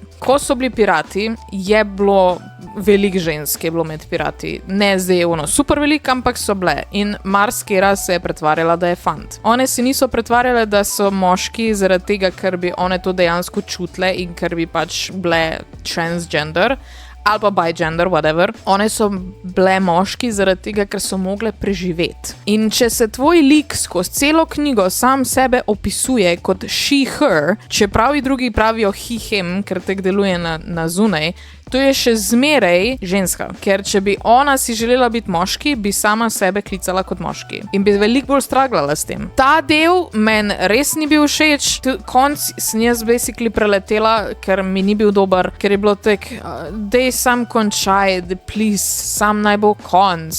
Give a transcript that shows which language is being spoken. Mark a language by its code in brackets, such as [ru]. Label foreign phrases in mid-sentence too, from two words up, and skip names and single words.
[sl] Ko so bili pirati, je bilo veliko žensk, je bilo med pirati. Ne zdaj super veliko, ampak so bile. In marsikera se je pretvarjala, da je fant. One si niso pretvarjale, da so moški zaradi tega, ker bi one to dejansko čutile in ker bi pač bile transgender ali pa bigender, whatever. One so bile moški zaradi tega, ker so mogle preživeti. In če se tvoj lik skozi celo knjigo sam sebe opisuje kot [en] she, her, [sl] čeprav drugi pravijo [en] he, him, [sl] ker tek deluje na zunaj, to je še zmeraj ženska. Ker če bi ona si želela biti moški, bi sama sebe klicala kot moški. In bi veliko bolj straglala s tem. Ta del meni res ni bil všeč. Konc sem jaz basically preletela, ker mi ni bil dober, ker je bilo tek, dej sam končaj, please, sam naj bo konc.